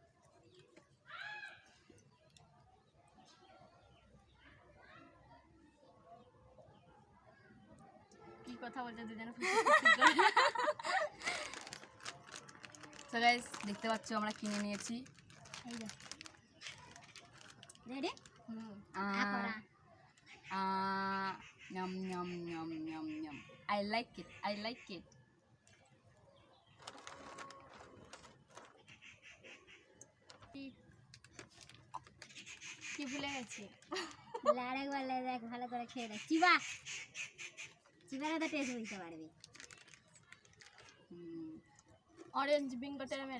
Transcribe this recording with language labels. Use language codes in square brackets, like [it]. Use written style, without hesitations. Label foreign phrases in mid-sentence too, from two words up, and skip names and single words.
[bn] কি কথা বলছে দুজনে? তো গাইস দেখতে পাচ্ছ আমরা কিনে নিয়েছি। এই যে রেডি। [en] Yum yum yum yum yum. I like it. I like it. [bn] কি ভুলে গেছি? আরেকবার দেখ, ভালো করে খেয়ে দেখ। চিবা চিবারে তো টেস্ট বুঝতে পারবি। অরেঞ্জ বিঙ্গো টেরে মেরে।